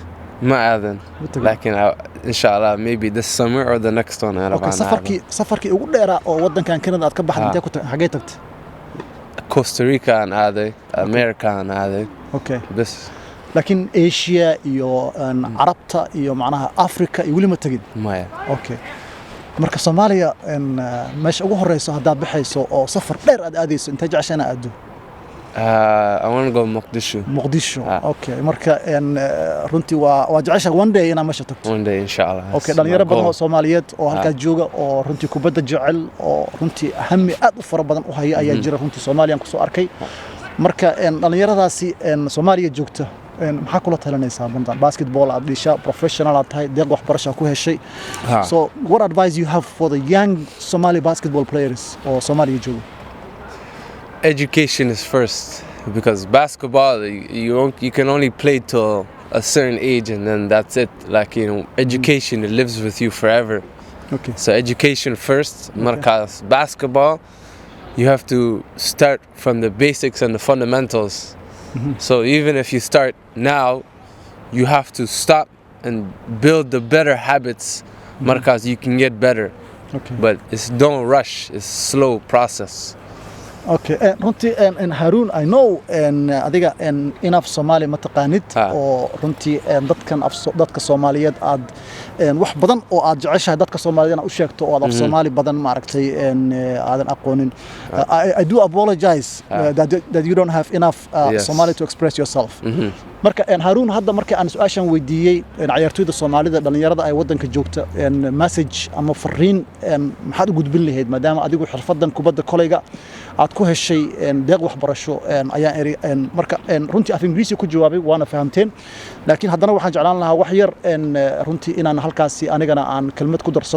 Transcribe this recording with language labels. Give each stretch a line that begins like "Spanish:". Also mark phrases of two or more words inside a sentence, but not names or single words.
Somali: ma aadan laakiin
English: inshallah maybe this summer or the next one
Somali: safarkii ugu dheeraa oo wadankan Canada aad ka baxday intee ku xagee tagtay Costa Rica aan aaday America aan aaday bas laakiin Asia iyo Carabta iyo macnaha Africa iyo wali ma tagin maya marka Soomaaliya meesha ugu horeyso hadaad baxayso oo safar dheer aad aadayso intee jeceshana aado
English: I want to go Mogadishu.
Somali: Okay marka runtii waa jecesha
English: one day
Somali: ina meesha tagto
English: one day inshallah
Somali: okay dhalinyaro badan oo Soomaaliyeed oo halka jooga oo runtii kubadda jecel oo runtii ahami aad u fara badan u haya ayaa jira runtii Soomaaliyan ku soo arkay marka dhalinyaradaasi Soomaaliya joogta maxaa kula talanaysaa banda basketball aad dhisha professional aad tahay deeq waxbarasho ku heshay
English: so what advice you have for the young Somali basketball players or
Somali: Somalia jooga
English: education is first because basketball you can only play till a certain age and then that's it, like education it lives with you forever. So education first. Markas basketball you have to start from the basics and the fundamentals. So even if you start now you have to stop and build the better habits markas you can get better. But don't rush, it's slow process.
Somali: Okay runtii Haroon
English: I know
Somali: adiga
English: enough Somali
Somali: ma taqaanid oo runtii dadka Soomaaliyeed aad wax badan oo aad jeceshahay dadka Soomaaliyeed u sheegto oo aad Soomaali badan ma aragtay aadan aqoonin
English: I do apologize that you don't have enough Somali to express yourself
Somali: marka Haroon hadda markii aan su'aashan weydiiyay ciyaartooyda Soomaalida dhalinyarada ay wadanka joogta message ama fariin maxaad u gudbin lahayd maadaama adigu xirfadan kubadda koleyga aad ku heshay deeq waxbarasho ayaan marka runtii af Ingiriisi ku jawaabay waana fahamteen laakiin haddana waxaan jeclaan lahaa wax yar runtii inaan halkaasi anigana aan kelmad ku darsado